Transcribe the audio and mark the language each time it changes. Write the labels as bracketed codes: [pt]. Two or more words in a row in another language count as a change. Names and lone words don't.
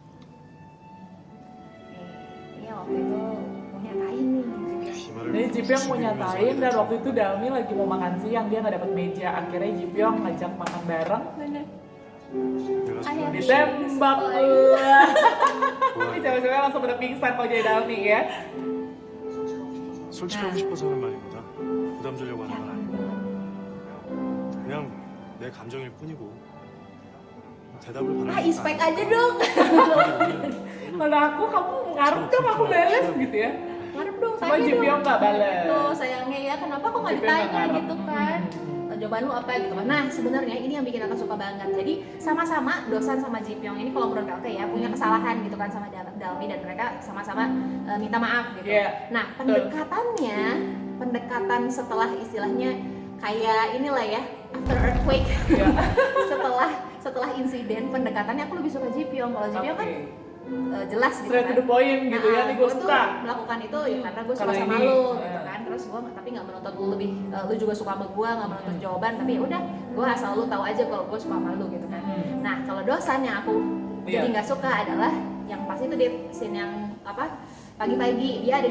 [id] Iya, waktu itu mau nyatain nih. Jadi Jipyong mau nyatain dan waktu itu Dalmi lagi mau makan siang, dia nggak dapat meja. Akhirnya Jipyong ngajak makan bareng, Bener. [ko] 내가 [id] Ayah. ditembak. Oh, Ini cewek-cewek langsung pada pingsan kalau jadi Dalmi ya. [ko] 솔직하고 싶어서 하는 말입니다. 부담 주려고 하는 건 아니고 그냥 내 감정일 뿐이고 대답을 Ah, 바라는 [id] ispek aja dong. Kalau aku, kamu ngarep dong aku balas gitu ya. Ngarep dong, Cuma tanya Jipyong dong. nggak balas. Tuh, sayangnya ya, kenapa kok nggak Jipyong nggak ditanya ngarep. gitu kan? Jawaban lu apa gitu kan. Nah, sebenarnya ini yang bikin aku suka banget. Jadi sama-sama Dosan sama Jipyong ini kalau menurut aku ya punya kesalahan gitu kan sama Dalmi, dan mereka sama-sama minta maaf gitu. Iya, Nah, betul. pendekatan setelah istilahnya kayak inilah ya, [en] after earthquake. [id] Iya. setelah insiden, pendekatannya aku lebih suka Jipyong. Kalau Jipyong kan jelas gitu Straight kan. [en] to the point [id] gitu ya, nih gue tuh suka. melakukan itu ya karena gue suka Karena sama ini, lu ya. gitu kan. Terus gue tapi nggak menuntut lu lebih, lu juga suka sama gue, nggak menuntut jawaban, tapi ya udah gue asal lu tahu aja kalau gue suka sama lu gitu kan. Nah, kalau Dosan yang aku jadi Iya. nggak suka adalah yang pas itu di scene yang apa, pagi-pagi dia ada di